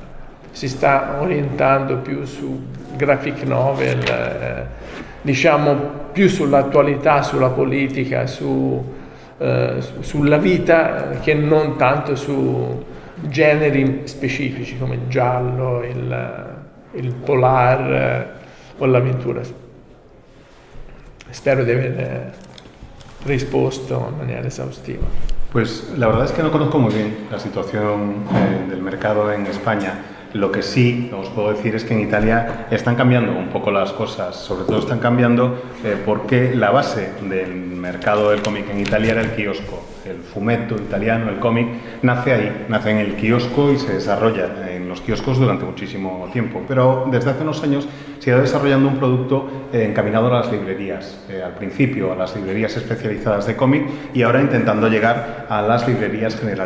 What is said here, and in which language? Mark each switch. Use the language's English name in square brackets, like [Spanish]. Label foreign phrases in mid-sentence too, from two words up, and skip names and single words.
[Italian] Si sta orientando più su [English] graphic novel, [Italian] diciamo più sull'attualità, sulla politica, sulla vita, che non tanto su generi specifici come il giallo, il polar o l'avventura. Spero di aver risposto in maniera esaustiva. [Spanish] Pues la verdad es que no conozco muy bien la situación del mercado en España. Lo que sí os puedo decir es que en Italia están cambiando un poco las cosas, sobre todo están cambiando porque la base del mercado del cómic en Italia era el kiosco. [Italian] El fumetto italiano, [Spanish] el cómic, nace ahí, nace en el kiosco y se desarrolla en los kioscos durante muchísimo tiempo. Pero desde hace unos años se ha ido desarrollando un producto encaminado a las librerías. Al principio a las librerías especializadas de cómic y ahora intentando llegar a las librerías generalistas.